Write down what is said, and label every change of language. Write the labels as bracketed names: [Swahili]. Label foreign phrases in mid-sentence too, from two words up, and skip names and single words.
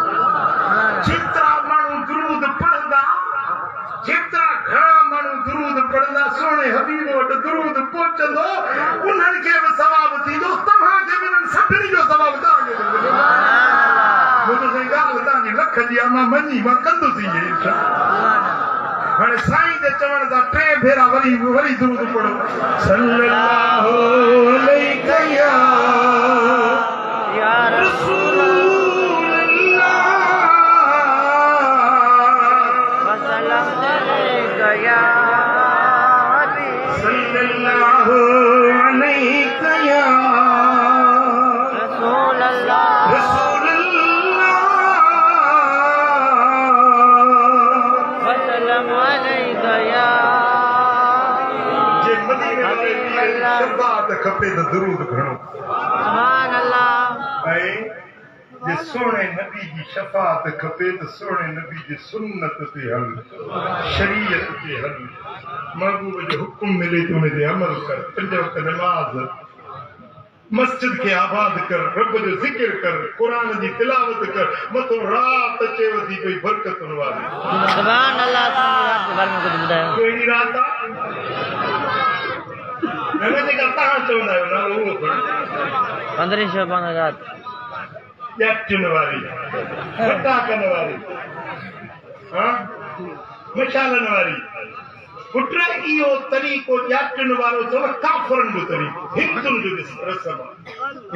[Sindhi] जेतिरा माण्हू दुरूद पढ़ंदा, जेतिरा घणा माण्हू दुरूद पढ़ंदा, सोणे हबीब वटि दुरूद पहुचंदो, उन्हनि खे बि सवाबु थींदो, तव्हांखे बि सभिनी जो सवाबु तव्हांखे मिलंदो। मुंहिंजो साईं ॻाल्हि तव्हांजी लख जी आहे, मां मञी मां कंदुसि इहे। हाणे साईं जे चवण सां 3 भेरा वरी दुरूद पढ़ो। [Arabic] صلى الله عليك يا رسول الله وسلم عليك يا حبيب صلى الله عليك يا رسول الله رسول الله وسلم عليك يا [Sindhi] जे मदीने वाले दी शफ़ात खपे त दुरूद घणो। [Arabic] سبحان الله. [Sindhi] ऐं जे सोणे नबी जी शफ़ात खपे त सोणे नबी जी सुन्नत ते हल, शरीयत ते हल, महबूब जो हुकुम मिले तो उन ते अमल कर, 5 वक़्त नमाज़, मस्जिद खे आबाद कर, रब जो ज़िक्र कर, क़ुरान जी तिलावत कर, मथो रात अचे वधी कोई बरकतुनि वारी। [Arabic] سبحان الله. [Sindhi] रात [Hindi] के बारे में कुछ [Sindhi] ॿुधायो। कहिड़ी रात आहे? न जेका तव्हां चवंदा आहियो नालो उहो खणो। 15 शबान रात ॼाटियुनि वारी, फटाकनि वारी, मशालनि वारी। पुट इहो तरीक़ो ॼाटियुनि वारो अथव, काफ़रनि जो तरीक़ो, हिंदुनि जो रस्म आहे।